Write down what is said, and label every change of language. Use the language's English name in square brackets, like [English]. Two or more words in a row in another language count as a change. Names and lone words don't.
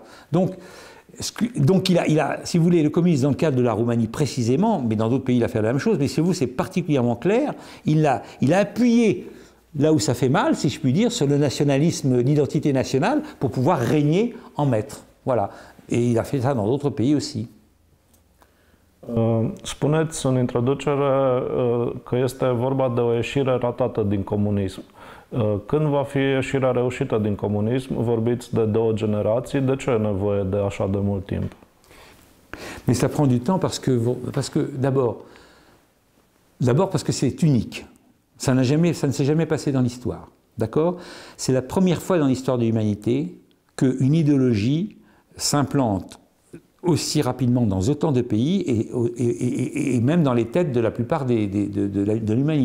[French] Donc il a, si vous voulez, le communisme dans le cadre de la Roumanie précisément, mais dans d'autres pays il a fait la même chose, mais chez vous c'est particulièrement clair, il a appuyé là où ça fait mal, si je puis dire, sur le nationalisme, l'identité nationale, pour pouvoir régner en maître. Voilà. Et il a fait ça dans d'autres pays aussi. [Romanian] Spuneți în introducere că este vorba de o ieșire ratată din comunism. Când va fi ieșirea reușită din comunism, vorbiți de 2 generații, de ce e nevoie de așa de mult timp? [French] Mais ça prend du temps parce que d'abord parce que c'est unique. Ça ne s'est jamais passé dans l'histoire. D'accord ? C'est la première fois dans l'histoire de l'humanité qu'une idéologie s'implante aussi rapidement dans autant de pays et même dans les têtes de la plupart de l'humanité.